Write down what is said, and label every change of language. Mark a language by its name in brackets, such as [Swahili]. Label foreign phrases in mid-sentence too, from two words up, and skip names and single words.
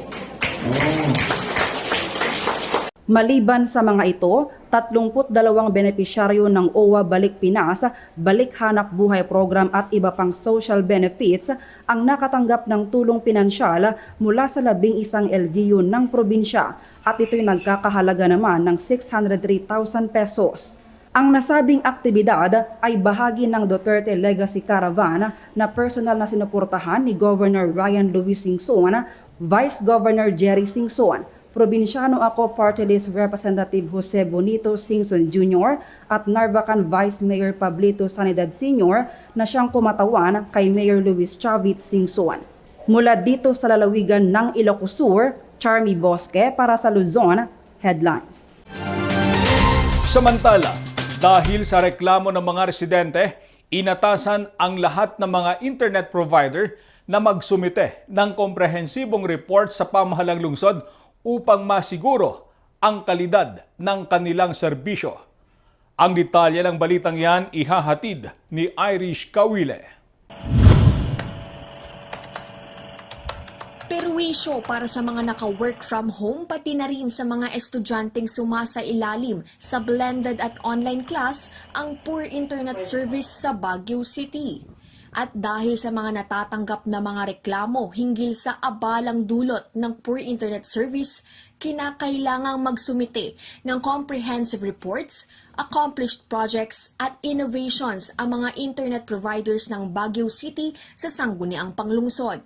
[Filipino] Maliban sa mga ito, 32 benepisyaryo ng OWA Balik Pinas, Balik Hanap Buhay Program at iba pang social benefits ang nakatanggap ng tulong pinansyal mula sa 11 LGU ng probinsya at ito'y nagkakahalaga naman ng 603,000 pesos. Ang nasabing aktibidad ay bahagi ng Duterte Legacy Caravan na personal na sinuportahan ni Governor Ryan Luis Singson, Vice Governor Jerry Singson, Probinsyano Ako Party List Representative Jose Bonito Singson Jr. at Narvacan Vice Mayor Pablito Sanidad Sr. na siyang kumatawan kay Mayor Luis Chavit Singson. Mula dito sa lalawigan ng Ilocos Sur, Charmy Bosque para sa Luzon Headlines. Samantala, dahil sa reklamo ng mga residente, Inatasan ang lahat ng mga internet provider na magsumite ng komprehensibong report sa pamahalang lungsod upang masiguro ang kalidad ng kanilang serbisyo. Ang detalye ng balitang yan ihahatid ni Irish Kawile. Perwisyo para sa mga naka- [English] work from home [Filipino] pati na rin sa mga estudyanteng sumasailalim sa blended at [English] online class [Filipino] ang [English] poor internet service [Filipino] sa Baguio City. At dahil sa mga natatanggap na mga reklamo hinggil sa abalang dulot ng [English] poor internet service, [Filipino] kinakailangang magsumite ng [English] comprehensive reports, accomplished projects [Filipino] at innovations ang mga [English] internet providers [Filipino] ng Baguio City sa sangguniang panglungsod.